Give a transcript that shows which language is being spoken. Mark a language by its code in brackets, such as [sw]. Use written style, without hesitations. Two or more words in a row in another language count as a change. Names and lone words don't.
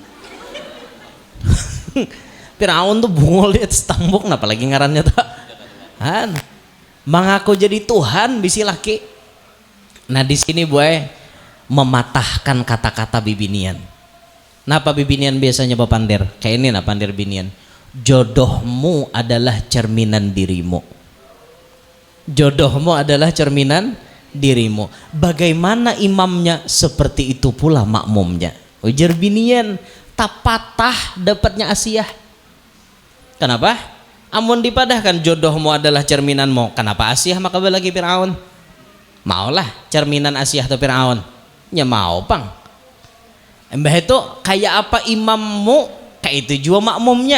[bjn] Fir'aun tuh bungol di atas tambuk, nah apalagi ngarannya tak mengaku jadi Tuhan bisi laki. Nah di sini boy mematahkan kata-kata bibinian. Napa bibinian biasanya bapandir kayak ini nah pandir binian, [id] jodohmu adalah cerminan dirimu. Jodohmu adalah cerminan dirimu. Bagaimana imamnya seperti itu pula makmumnya. [bjn] Ujar binian tak patah dapatnya Asiyah. Kenapa? Amun dipadahkan jodohmu adalah cerminanmu, kenapa Asiyah maka lagi Fir'aun? Maulah cerminan Asiyah atau Fir'aun? Ya mau pang. Mbah itu kayak apa imammu, kayak itu juga makmumnya.